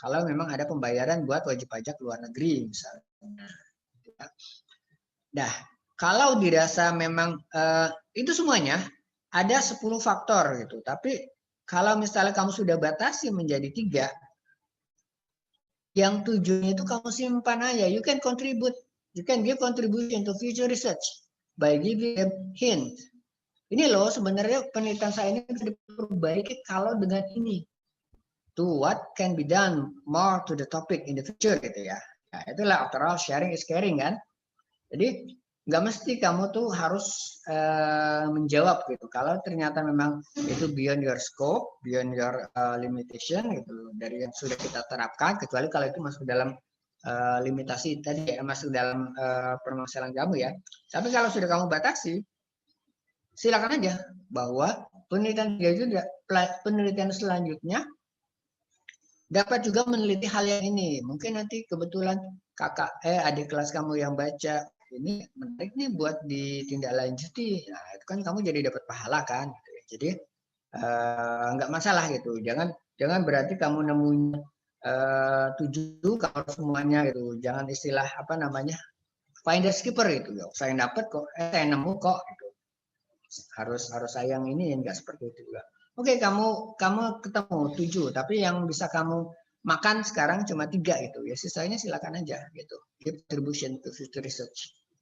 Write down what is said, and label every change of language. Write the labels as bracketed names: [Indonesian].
[Indonesian] Kalau memang ada pembayaran buat wajib pajak luar negeri misalnya. Nah, kalau dirasa memang itu semuanya ada 10 faktor gitu. Tapi kalau misalnya kamu sudah batasi menjadi 3, yang 7-nya itu kamu simpan aja. [English] You can contribute, you can give contribution to future research by giving them hint. [Indonesian] Ini loh sebenarnya penelitian saya ini bisa diperbaiki kalau dengan ini. [English] to what can be done more to the topic in the future gitu ya. Nah, itulah after all sharing is caring kan. [Indonesian] Jadi nggak mesti kamu tuh harus menjawab gitu. Kalau ternyata memang itu beyond your scope, beyond your limitation gitu dari yang sudah kita terapkan, kecuali kalau itu masuk dalam limitasi tadi ya, masuk dalam permasalahan kamu ya. Tapi kalau sudah kamu batasi, silakan aja bahwa penelitian selanjutnya dapat juga meneliti hal yang ini. Mungkin nanti kebetulan adik kelas kamu yang baca ini menarik nih buat ditindaklanjuti. Nah, itu kan kamu jadi dapat pahala kan. Jadi nggak masalah gitu. Jangan berarti kamu nemuin 7 kalau semuanya gitu. Jangan istilah apa namanya finders keeper itu. Saya dapat kok, saya nemu kok. Gitu. Harus sayang ini nggak seperti itu juga. Oke, kamu ketemu 7, tapi yang bisa kamu makan sekarang cuma 3 gitu. Ya sisanya silakan aja gitu. [English] Give contribution to future research.